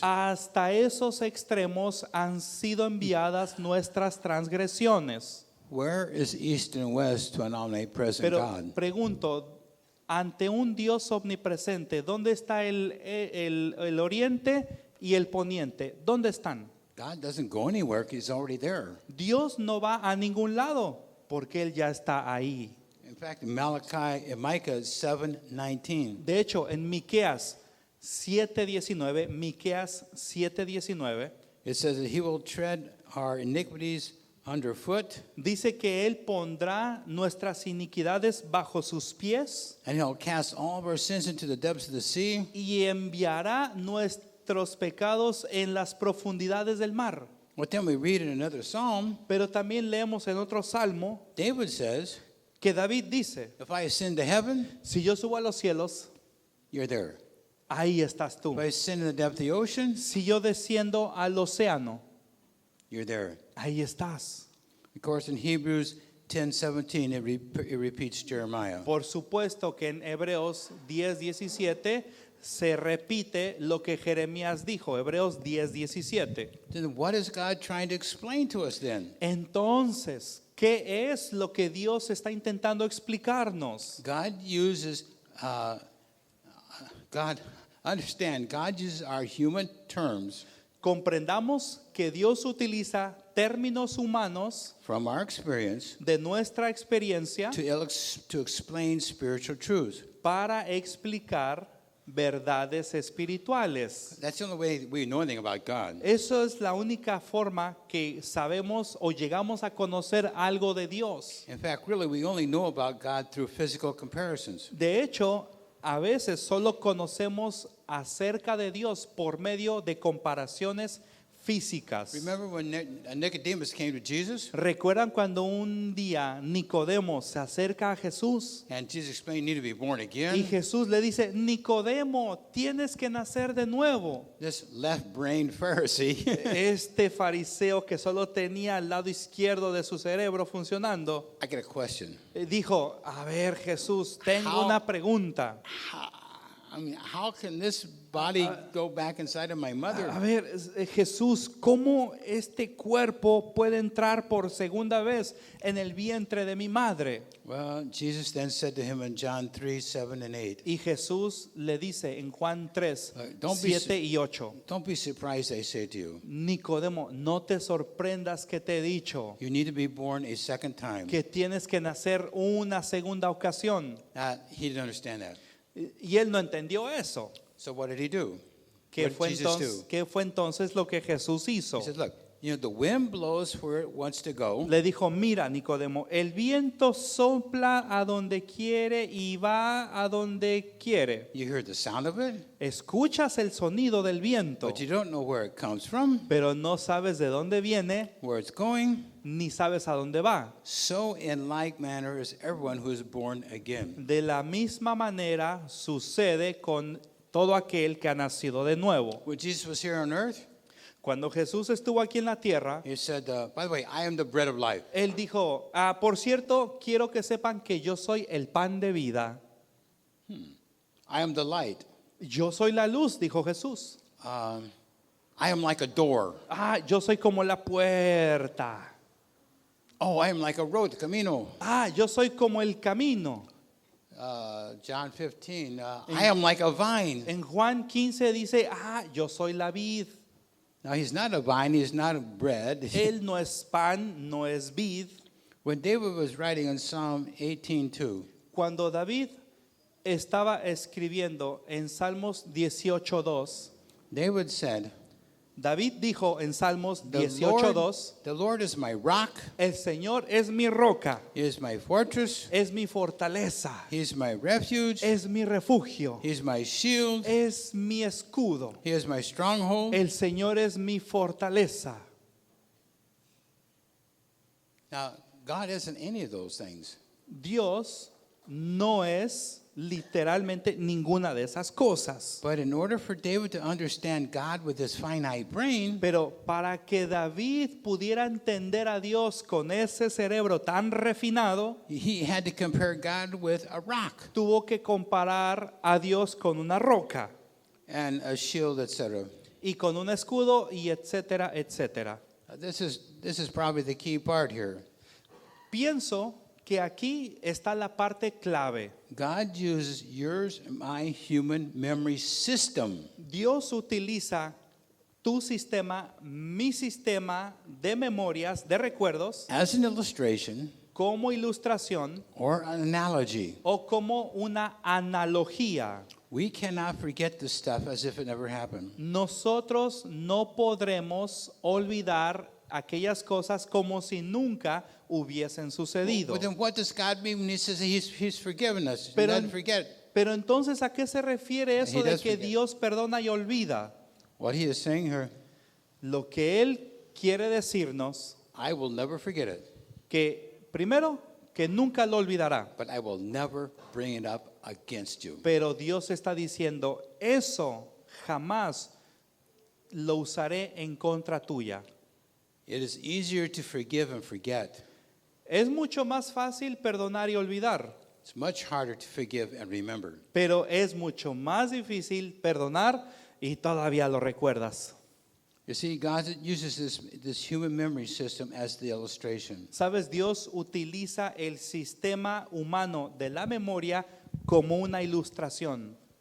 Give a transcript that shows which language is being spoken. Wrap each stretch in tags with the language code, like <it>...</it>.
<es>hasta esos extremos han sido enviadas nuestras transgresiones.</es> <en>Where is east and west to an omnipresent</en> <es>Pero</es> <en>God?</en> <es>pregunto, ante un Dios omnipresente, ¿dónde está el oriente y el poniente? ¿Dónde están?</es> <en>God doesn't go anywhere, he's already there.</en> <es>Dios no va a ningún lado porque Él ya está ahí.</es> <en>In fact, in Micah 7:19,</en> <es>De hecho, en Miqueas 7:19,</es> <en>it says that he will tread our iniquities underfoot,</en> <es>dice que Él pondrá nuestras iniquidades bajo sus pies</es> <en>and he'll cast all of our sins into the depths of the sea.</en> <es>y enviará nuestros pecados en las profundidades del mar.</es> <en>But then we read in another psalm,</en> <es>Pero también leemos en otro salmo</es> <en>David says,</en> <es>que David dice,</es> <en>if I ascend to heaven,</en> <es>si yo subo a los cielos,</es> <en>you're there.</en> <es>ahí estás tú.</es> <en>If I ascend to the depth of the ocean,</en> <es>Si yo desciendo al océano,</es> <en>you're there.</en> <es>ahí estás.</es> <en>Of course, in Hebrews 10:17, it repeats Jeremiah.</en> <es>Por supuesto que en Hebreos 10:17 se repite lo que Jeremías dijo, Hebreos 10:17.</es> <en>Then what is God trying to explain to us then?</en> <es>Entonces, ¿qué es lo que Dios está intentando explicarnos?</es> <en>God uses God uses our human terms</en> <es>Comprendamos que Dios utiliza términos humanos</es> <en>from our experience</en> <es>de nuestra experiencia</es> <en>to explain spiritual truths.</en> <es>para explicar verdades espirituales.</es> <en>That's the only way we know anything about God.</en> <es>Eso es la única forma que sabemos o llegamos a conocer algo de Dios.</es> <en>In fact, really, we only know about God through physical comparisons.</en> <es>De hecho, a veces solo conocemos acerca de Dios por medio de comparaciones físicas.</es> <en>Remember when Nicodemus came to Jesus</en> <es>¿Recuerdan cuando un día Nicodemo se acerca a Jesús?</es> <en>and Jesus explained you need to be born</en> <es>Y</es> <en>again?</en> <es>Jesús le dice, Nicodemo, tienes que nacer de nuevo.</es> <en>This left-brained Pharisee</en> <es>Este fariseo que solo tenía el lado izquierdo de su cerebro funcionando,</es> <en>I got a question.</en> <es>dijo, a ver Jesús, tengo</es> <en>How-</en> <es>una pregunta.</es> <en>How can this body go back inside of my mother?</en> <es>A ver, Jesús, ¿cómo este cuerpo puede entrar por segunda vez en el vientre de mi madre?</es> <en>Well, Jesus then said to him in John 3, 7 and 8,</en> <es>Y Jesús le dice en Juan 3,</es> <en>Don't be</en> <es>7 y 8,</es> <en>don't be surprised I say to you,</en> <es>Nicodemo, no te sorprendas que te he dicho</es> <en>you need to be born a second time.</en> <es>que tienes que nacer una segunda ocasión.</es> <en>He didn't understand that.</en> <es>Y él no entendió eso.</es> <en>So what did he do?</en> <es>¿Qué</es> <en>What</en> <es>fue,</es> <en>did Jesus</en> <es>entonces,</es> <en>do?</en> <es>¿Qué fue entonces lo que Jesús hizo?</es> <en>He said, look, the wind blows where it wants to go.</en> <es>Le dijo, mira Nicodemo, el viento sopla a donde quiere y va a donde quiere.</es> <en>You hear the sound of it,</en> <es>Escuchas el sonido del viento,</es> <en>but you don't know where it comes from,</en> <es>pero no sabes de dónde viene</es> <en>where it's going.</en> <es>ni sabes a dónde va.</es> <en>So in like manner is everyone who is born again.</en> <es>De la misma manera sucede con todo aquel que ha nacido de nuevo.</es> <en>When Jesus was here on earth,</en> <es>Cuando Jesús estuvo aquí en la tierra,</es> <en>he said, by the way, I am the bread of life.</en> <es>él dijo, por cierto, quiero que sepan que yo soy el pan de vida.</es> <en>I am the light.</en> <es>Yo soy la luz, dijo Jesús.</es> <en>I am like a door.</en> <es>Yo soy como la puerta.</es> <en>Oh, I am like a road, the camino.</en> <es>Yo soy como el camino.</es> <en>John 15, I am like a vine.</en> <es>En Juan 15 dice, yo soy la vid.</es> <en>Now he's not a vine, he's not a bread.</en> <es>Él no es pan, no es vid.</es> <en>When David was writing in Psalm 18:2,</en> <es>Cuando David estaba escribiendo en Salmos 18:2,</es> <en>David said,</en> <es>David dijo en Salmos</es> <en>the</en> <es>18:2,</es> <en>Lord is my rock,</en> <es>el Señor es mi roca,</es> <en>he is my fortress,</en> <es>es mi fortaleza,</es> <en>he is my refuge,</en> <es>es mi refugio,</es> <en>he is my shield,</en> <es>es mi escudo.</es> <en>he is my stronghold.</en> <es>El Señor es mi fortaleza.</es> <en>Now, God isn't any of those things.</en> <es>Dios no es literalmente ninguna de esas cosas.</es> <en>But in order for David to understand God with his finite brain,</en> <es>Pero para que David pudiera entender a Dios con ese cerebro tan refinado,</es> <en>he had to compare God with a rock</en> <es>tuvo que comparar a Dios con una roca</es> <en>and a shield, etc.</en> <es>y con un escudo y etcétera, etcétera.</es> <en>This is probably the key part here.</en> <es>Pienso que aquí está la parte clave.</es> <en>God uses yours and my human memory system</en> <es>Dios utiliza tu sistema, mi sistema de memorias, de recuerdos,</es> <en>as an illustration</en> <es>como ilustración</es> <en>or an analogy.</en> <es>o como una analogía.</es> <en>We cannot forget this stuff as if it never happened.</en> <es>Nosotros no podremos olvidar aquellas cosas como si nunca hubiesen sucedido.</es> <en>Well, then what does God mean when he says he's forgiven us? He</en> <es>Pero-</es> <en>doesn't forget.</en> <es>Pero entonces, ¿a qué se refiere eso</es> <en>He does</en> <es>que</es> <en>forget.</en> <es>Dios perdona y olvida?</es> <en>What he is saying here,</en> <es>Lo que Él quiere decirnos,</es> <en>I will never forget it,</en> <es>que primero, que nunca lo olvidará.</es> <en>but I will never bring it up against you.</en> <es>Pero Dios está diciendo, eso jamás lo usaré en contra tuya.</es> <en>It is easier to forgive and forget.</en> <es>Es mucho más fácil perdonar y olvidar,</es> <en>It's much harder to forgive and remember.</en> <es>pero es mucho más difícil perdonar y todavía lo recuerdas.</es> <en>You see, God uses this human memory system as the illustration.</en> <es>Sabes, Dios utiliza el sistema humano de la memoria como una ilustración.</es>